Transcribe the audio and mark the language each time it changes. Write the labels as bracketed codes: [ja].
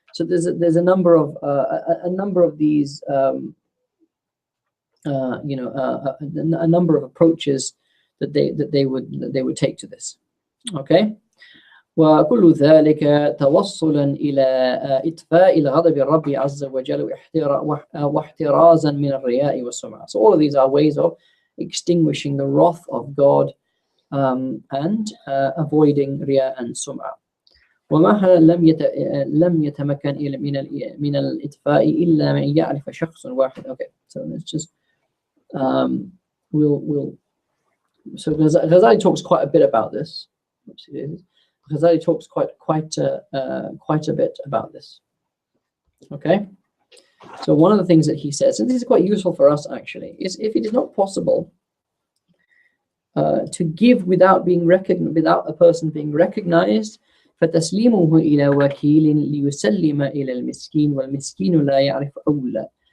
[en] So there's a number of these a number of approaches that they would take to this. Okay. [ar] وكل ذلك توصلا إلى إطفاء الغضب الرب عز وجل واحترازا من الرياء والسمعة. [en] So all of these are ways of extinguishing the wrath of God and avoiding riya and sum'ah. [ar] وما لم يتمكن من الإطفاء إلا من يعرف شخص واحد. [en] Okay, so let's just so Ghazali talks quite a bit about this. Ghazali talks quite a bit about this. Okay, so one of the things that he says, and this is quite useful for us actually, is if it is not possible to give without being recognized, without a person being recognized, [ar] فتسليمه إلى وكيل ليسلم إلى المسكين والمسكين لا يعرف أولى